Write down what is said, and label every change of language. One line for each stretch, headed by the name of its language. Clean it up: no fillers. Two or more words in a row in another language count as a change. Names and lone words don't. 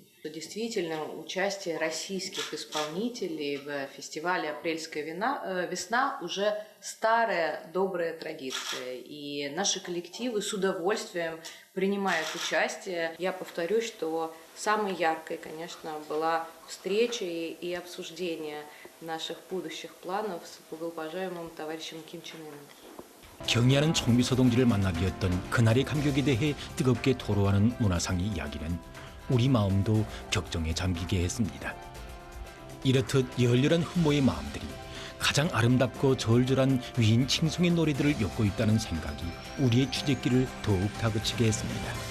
Russian: Действительно, участие российских исполнителей в фестивале «Апрельская весна» уже старая добрая традиция, и наши коллективы с удовольствием принимают участие. Я повторюсь, что самой яркой, конечно, была встреча и обсуждение наших будущих планов с уважаемым товарищем Ким Чен Ыном.
Korean: 경의하는 총비서 동지를 만나기였던 그날의 감격에 대해 뜨겁게 토로하는 문화상의 이야기는 우리 마음도 격정에 잠기게 했습니다. 이렇듯 열렬한 흠모의 마음들이 가장 아름답고 절절한 위인 칭송의 노래들을 엮고 있다는 생각이 우리의 취재길을 더욱 다그치게 했습니다.